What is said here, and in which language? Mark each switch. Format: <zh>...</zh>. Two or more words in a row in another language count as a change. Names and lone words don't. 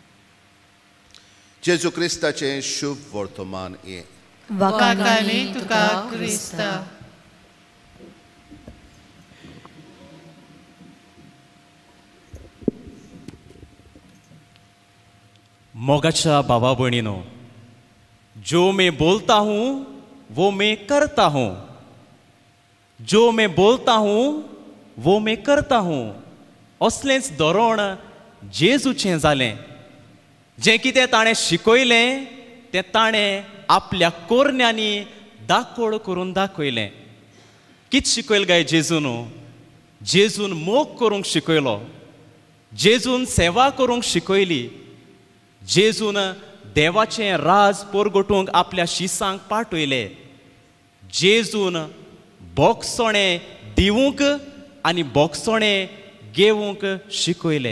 <kok>जेजू क्रिस्ताचें शुभ वर्तमान ये. वाकाली तुका क्रिस्ता. मोगाच्या बाबा बहिणीनो,</kok> <hi>जो मैं बोलता हूँ वो मैं करता हूँ, जो मैं बोलता हूँ वो मैं करता हूँ.</hi> <kok>असलेंच धोरण जेजूचें जालें. जें कितें ताणें शिकयलें तें ताणें आपल्या कोरण्यांनी दाखोड करून दाखयलें. कित शिकयलें काय जेजून? जेजून मोग करूंक शिकयलो, जेजून सेवा करूंक शिकयली, जेजून देवाचें राज परगटूंक आपल्या शिसांक पाठयलें, जेजून बोगसोणें दिवूंक आनी बोगसोणें घेवूंक शिकयलें.</kok>